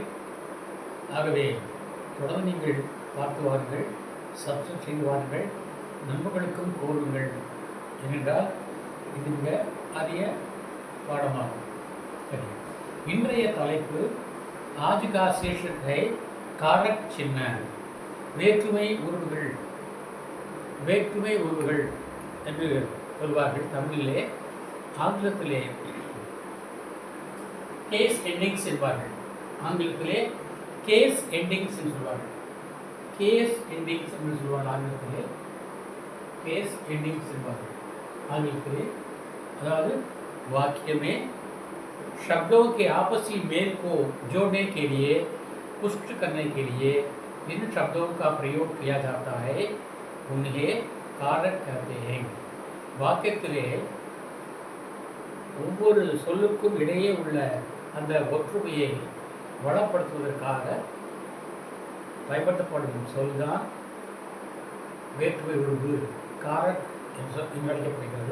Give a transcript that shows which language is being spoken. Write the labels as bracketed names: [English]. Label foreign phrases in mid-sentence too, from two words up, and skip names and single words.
[Tamil] ஆகவே தொடர்ந்து நீங்கள் பார்த்து வாருங்கள், சப்ஸ்கிரைப் செய்து வாருங்கள், நண்பர்களுக்கும் கோருங்கள். ஏனென்றால் இது மிக அரிய பாடமாகும். சரி, இன்றைய தலைப்பு [Hindi] आज का शीर्षक है कारक चिन्ह. [Tamil] வேற்றுமை உருவுகள். வேற்றுமை உருவுகள் என்று சொல்வார்கள் தமிழிலே. ஆங்கிலத்திலே [English] case endings [Tamil] என்பார்கள். ஆங்கிலத்திலே [English] case endings [Tamil] என்று சொல்வார்கள். [English] case endings [Tamil] என்று சொல்வார்கள் ஆங்கிலத்திலே. [English] case endings [Tamil] என்பார்கள் ஆங்கிலத்திலே. [Hindi] அதாவது वाक्य में शब्दों के आपसी मेल को जोड़ने के लिए, पुष्ट करने के लिए जिन शब्दों का प्रयोग किया जाता है उन्हें कारक कहते हैं. [Tamil] வாக்கியத்திலே ஒவ்வொரு சொல்லுக்கும் இடையே உள்ள அந்த ஒற்றுமையை வளப்படுத்துவதற்காக பயன்படுத்தப்படும் சொல்தான் வேற்றுமை உருவு, காரக் என்று அழைக்கப்படுகிறது.